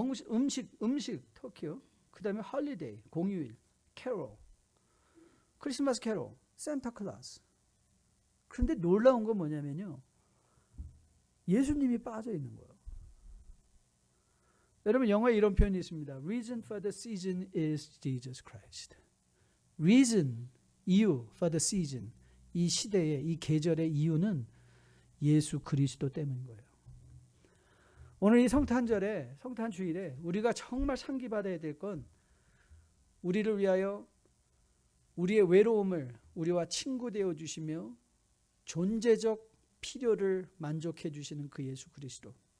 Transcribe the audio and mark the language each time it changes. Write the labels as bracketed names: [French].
[Korean] 음식 터키요. 그 다음에 홀리데이, 공휴일, 캐롤, 크리스마스 캐롤, 산타클라스. 그런데 놀라운 건 뭐냐면요, 예수님이 빠져 있는 거예요. 여러분 영어에 이런 표현이 있습니다. [English] Reason for the season is Jesus Christ. [Korean] Reason, 이유 [English] for the season, [Korean] 이 시대의 이 계절의 이유는 예수 그리스도 때문인 거예요. 오늘 이 성탄절에, 성탄주일에 우리가 정말 상기받아야 될 건 우리를 위하여 우리의 외로움을 우리와 친구 되어 주시며 존재적 필요를 만족해 주시는 그 예수 그리스도.